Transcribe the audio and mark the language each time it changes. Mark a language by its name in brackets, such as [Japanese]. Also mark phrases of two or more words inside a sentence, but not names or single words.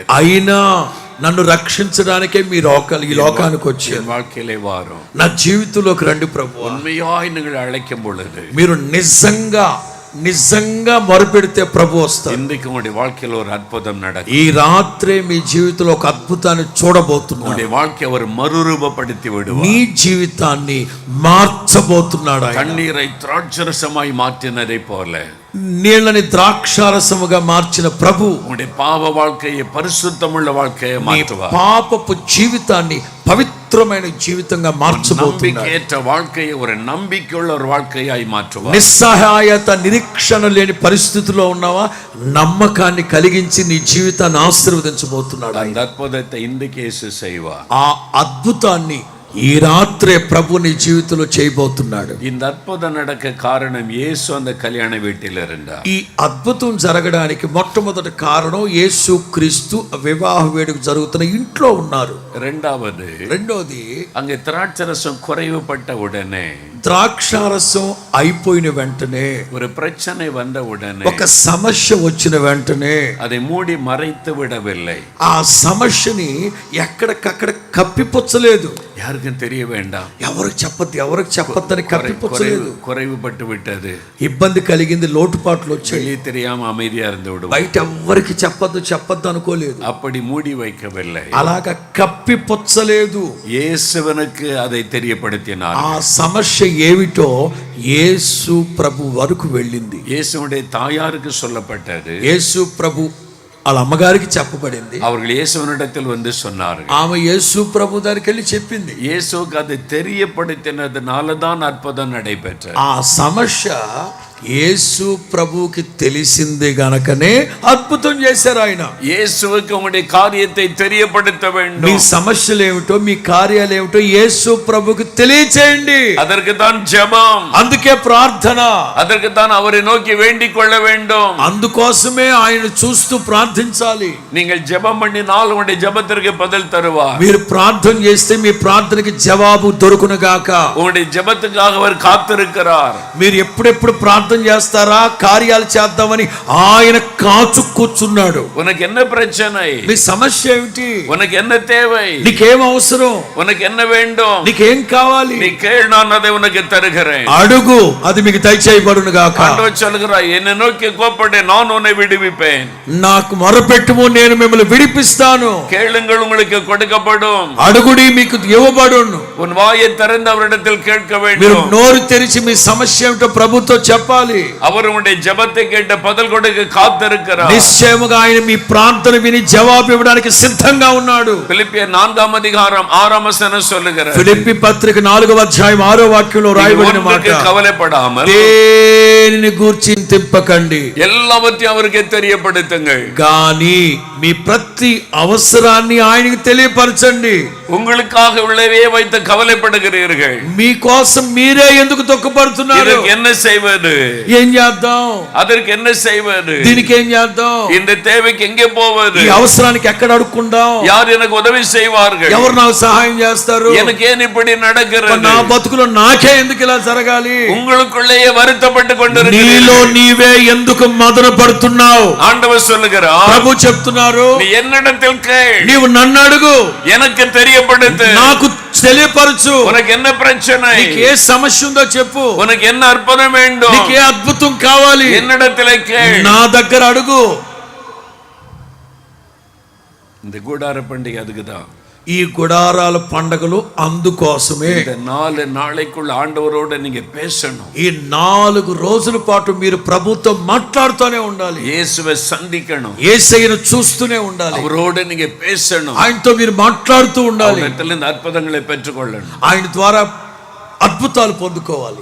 [Telugu] అయినా నన్ను రక్షించడానికే మీరు ఈ లోకానికి వచ్చారు. [Tamil] என் வாழ்க்கையிலே வாரும். [Telugu] నా జీవితంలోకి రండి ప్రభు. [Tamil] உண்மையாய் நீங்கள் அழைக்கும் பொழுது, [Telugu] మీరు నిజంగా మొరపెడితే ప్రభు వస్తారు. [Tamil] இன்றைக்கு உங்களுடைய வாழ்க்கையில் ஒரு அற்புதம் நடக்கும். [Telugu] ఈ రాత్రే మీ జీవితంలో ఒక అద్భుతాన్ని చూడబోతున్నాడు. [Tamil] உங்களுடைய வாழ்க்கை அவர் மறுரூபப்படுத்தி விடுவார். [Telugu] నీ జీవితాన్ని మార్చబోతున్నాడు ఆయన. [Tamil] தண்ணீரை திராட்சரசமாய் மாற்றினதை போல [Telugu] నీళ్ళని ద్రాక్షారసముగా మార్చిన ప్రభు [Tamil] உங்களுடைய பாவ வாழ்க்கையை பரிசுத்தமுள்ள வாழ்க்கையை [Telugu] నీ [Tamil] மாற்றுவார். [Telugu] పాపపు జీవితాన్ని పవిత్రమైన జీవితంగా మార్చబోతున్నాడు. [Tamil] நம்பிக்கையற்ற வாழ்க்கையை ஒரு நம்பிக்கையுள்ள ஒரு வாழ்க்கையாய் மாற்றுவார். [Telugu] నిస్సహాయత నిరీక్షణ లేని పరిస్థితిలో ఉన్నావా, నమ్మకాన్ని కలిగించి నీ జీవితాన్ని ఆశీర్వదించబోతున్నాడు. [Tamil] அந்த அற்புதத்தை இன்றைக்கு இயேசு செய்வார். [Telugu] ఆ అద్భుతాన్ని ఈ రాత్రే ప్రభు నీ జీవితంలో చేయబోతున్నాడు. [Tamil] இந்த அற்புதம் நடக்க காரணம் இயேசு அந்த கல்யாண வீட்டில் இருந்தார். [Telugu] ఈ అద్భుతం జరగడానికి మొట్టమొదటి కారణం యేసు క్రీస్తు వివాహ వేడుక జరుగుతున్న ఇంట్లో ఉన్నారు. రెండోది, రెండోది, [Tamil] அங்கே திராட்சரசம் குறைவுபட்ட உடனே [Telugu] ద్రాక్షారసం అయిపోయిన వెంటనే, [Tamil] ஒரு பிரச்சனை வந்த உடனே, [Telugu] ఒక సమస్య వచ్చిన వెంటనే [Tamil] அதை மூடி மறைத்து விடவில்லை. [Telugu] ఆ సమస్యని ఎక్కడికక్కడ కప్పిపుచ్చలేదు. [Tamil] யாருக்கும் தெரிய வேண்டாம், [Telugu] ఎవరికి చెప్పొద్దని కప్పిపుచ్చలేదు. [Tamil] குறைவுபட்டு விட்டது, [Telugu] ఇబ్బంది కలిగింది, లోటుపాట్లు వచ్చాయి, [Tamil] வெளியே தெரியாம அமைதியா இருந்து விடுவோம், [Telugu] బయట ఎవ్వరికి చెప్పొద్దు అనుకోలేదు. [Tamil] அப்படி மூடி வைக்கவில்லை, [Telugu] అలాగా కప్పిపుచ్చలేదు. [Tamil] இயேசுவனுக்கு அதை தெரியப்படுத்தினார். [Telugu] ఆ సమస్య ఏమిటో యేసు ప్రభు వరకు వెళ్ళింది. [Tamil] இயேசுவுடைய தாயாருக்கு சொல்லப்பட்டது, [Telugu] యేసు ప్రభు వాళ్ళ అమ్మగారికి చెప్పబడింది. [Tamil] அவர்கள் இயேசுவனிடத்தில் வந்து சொன்னார்கள். [Telugu] ఆమె యేసు ప్రభు దగ్గరికి వెళ్ళి చెప్పింది. [Tamil] இயேசுக்கு அதை தெரியப்படுத்தினதுனால தான் அற்புதம் நடைபெற்றது. [Telugu] ఆ సమస్య యేసు ప్రభుకి తెలిసింది గనకనే అద్భుతం చేశారు ఆయన. [Tamil] இயேசுவுக்கு உங்களுடைய காரியத்தை தெரியப்படுத்த [Telugu] మీ [Tamil] வேண்டும். [Telugu] సమస్యలు ఏమిటో, మీ కార్యాలు ఏమిటో యేసు ప్రభుకి తెలియచేయండి. [Tamil] அதற்கு தான் ஜெபம், [Telugu] అందుకే ప్రార్థన, [Tamil] அதற்கு தான் அவரை நோக்கி வேண்டிக் கொள்ள வேண்டும். [Telugu] అందుకోసమే ఆయన చూస్తూ ప్రార్థించాలి. [Tamil] நீங்கள் ஜெபம் பண்ணினால் உங்களுடைய ஜெபத்திற்கு பதில் தருவார். [Telugu] మీరు ప్రార్థన చేస్తే మీ ప్రార్థనకి జవాబు దొరుకును గాక. [Tamil] உங்களுடைய ஜெபத்துக்காக அவர் காத்திருக்கிறார். [Telugu] మీరు ఎప్పుడెప్పుడు ప్రార్థన చేస్తారా, కార్యాలు చేద్దామని ఆయన కాచు కూర్చున్నాడు. [Tamil] உனக்கு என்ன பிரச்சனை, [Telugu] నీ సమస్య ఏమిటి, [Tamil] உனக்கு என்ன தேவை, [Telugu] నీకేం అవసరం, [Tamil] உனக்கு என்ன வேண்டும், [Telugu] నీకేం కావాలి, [Tamil] நீ கேள், நான் அதை உனக்கு தருகிறேன். [Telugu] అడుగు, అది మీకు దయచేయబడును గాక. [Tamil] ஆண்டவர் சொல்கிறார், என்னை நோக்கி கூப்பிடு, நான் உன்னை விடுவிப்பேன். [Telugu] నాకు మొరపెట్టుము, నేను మిమ్మల్ని విడిపిస్తాను. [Tamil] கேளுங்கள், உங்களுக்கு கொடுக்கப்படும். [Telugu] అడుగుడి, మీకు ఇవ్వబడును. [Tamil] உன் வாயை திறந்து அவரிடத்தில் கேட்க [Telugu] మీరు [Tamil] வேண்டும். [Telugu] నోరు తెరిచి మీ సమస్య ఏమిటో ప్రభుతో చెప్పాలి. [Tamil] அவர் உங்களுடைய ஜெபத்தை கேட்ட பதில் கொடுக்க காத்திருக்கிறார். [Telugu] నిశ్చయముగా ఆయన మీ ప్రార్థన విని జవాబు ఇవ్వడానికి సిద్ధంగా ఉన్నాడు. [Tamil] பிலிப்பியர் 4 அதிகாரம் 6 சொல்லுகிறார், [Telugu] ఫిలిప్పీ పత్రిక 4వ అధ్యాయం 6వ వాక్యంలో రాయబడిన మాట, [Tamil] கவலைப்படாமல் [Telugu] దేనిని గూర్చి చింతింపకండి, [Tamil] எல்லாவற்றையும் அவருக்கு தெரியப்படுத்துங்கள். [Telugu] కానీ మీ ప్రతి అవసరాన్ని ఆయనకి తెలియపరచండి. [Tamil] உங்களுக்காக உள்ளவே வைத்து கவலைப்படுகிறீர்கள். [Telugu] మీకోసం మీరే ఎందుకు దుఃఖపడుతున్నారు? [Tamil] இதற்கு என்ன செய்வது, [Telugu] ఏం చేద్దాం, [Tamil] அதற்கு என்ன செய்வது, [Telugu] దీనికి ఏం చేద్దాం, [Tamil] இந்த தேவைக்கு எங்கே போவது, [Telugu] ఈ అవసరానికి ఎక్కడ అడుక్కుందాం, [Tamil] யார் எனக்கு உதவி செய்வார்கள், [Telugu] ఎవరు నాకు సహాయం చేస్తారు, [Tamil] எனக்கு ஏன் இப்படி நடக்கிறது, [Telugu] నా బతుకులో నాకే ఎందుకు ఇలా జరగాలి, [Tamil] உங்களுக்குள்ளேயே வருத்தப்பட்டு [Telugu] నీలో [Tamil] கொண்டிருக்கிறீர்கள். [Telugu] నీవే ఎందుకు మదన పడుతున్నావు? [Tamil] ஆண்டவர் சொல்லுகிறார், [Telugu] ప్రభు చెప్తున్నారు, [Tamil] நீ என்னிடத்தில் கேள், [Telugu] నీవు నన్ను అడుగు, [Tamil] எனக்கு தெரியப்படுத்து, [Telugu] నాకు తెలియపరచు, [Tamil] உனக்கு என்ன பிரச்சனை, [Telugu] నీకు ఏ సమస్య ఉందో చెప్పు, [Tamil] உனக்கு என்ன அற்புதம் வேண்டும், [Telugu] నీకు ఏ అద్భుతం కావాలి, [Tamil] என்னிடத்தில் கேள். [Telugu] నా దగ్గర అడుగు. [Tamil] இந்த கூடார பண்டிகை அதுக்குதான். [Telugu] ఈ గుడారాల పండగలు అందుకోసమే. [Tamil] இந்த 4 நாளைக்குள்ள ஆண்டவரோட நீங்க பேசணும். [Telugu] ఈ 4 రోజుల పాటు మీరు ప్రభుతో మాట్లాడుతూనే ఉండాలి. [Tamil] இயேசுவை சந்திக்கணும், [Telugu] యేసయ్యను చూస్తూనే ఉండాలి. [Tamil] அவரோட நீங்க பேசணும், [Telugu] ఆయనతో మీరు మాట్లాడుతూ ఉండాలి. [Tamil] அவரிடத்திலிருந்து அற்புதங்களை பெற்றுக்கொள்ளணும். [Telugu] ఆయన ద్వారా అద్భుతాలు పొందుకోవాలి.